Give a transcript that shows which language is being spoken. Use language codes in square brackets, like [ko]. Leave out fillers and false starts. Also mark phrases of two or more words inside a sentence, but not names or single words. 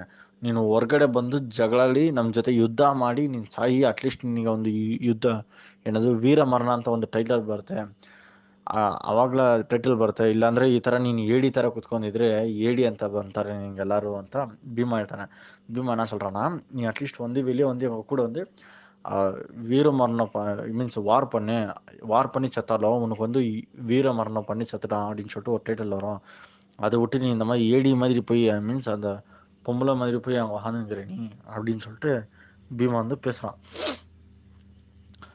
[kn] ನೀನು ಹೊರಗಡೆ ಬಂದು ಜಗಳಾಡಿ ನಮ್ಮ ಜೊತೆ ಯುದ್ಧ ಮಾಡಿ ನೀನು ಸಾಯಿ, ಅಟ್ಲೀಸ್ಟ್ ನಿನಗೆ ಒಂದು ಯುದ್ಧ ಏನದು ವೀರ ಮರಣ ಅಂತ ಒಂದು ಟೈಟಲ್ ಬರುತ್ತೆ, ಆವಾಗಲ ಟೈಟಲ್ ಬರುತ್ತೆ. ಇಲ್ಲಾಂದರೆ ಈ ಥರ ನೀನು ಏಡಿ ಥರ ಕುತ್ಕೊಂಡಿದ್ರೆ ಏಡಿ ಅಂತ ಬಂತಾರೆ ನಿನಗೆಲ್ಲರೂ ಅಂತ ಭೀಮ ಹೇಳ್ತಾನೆ. [ta] ಭೀಮ என்ன சொல்கிறான்னா, நீ அட்லீஸ்ட் வந்து வெளியே வந்து எங்கள் கூட வந்து வீர மரணம் [en] means war [ta] பண்ணி செத்தாலும் உனக்கு வந்து வீர மரணம் பண்ணி செத்துட்டான் அப்படின்னு சொல்லிட்டு ஒரு டைட்டில் வரும். அதை விட்டு நீ இந்த மாதிரி ஏடி மாதிரி போய் மீன்ஸ் அந்த பொம்பளை மாதிரி போய் அங்கே உக்காந்துங்கிற நீ அப்படின்னு சொல்லிட்டு பீமா வந்து பேசுகிறான்.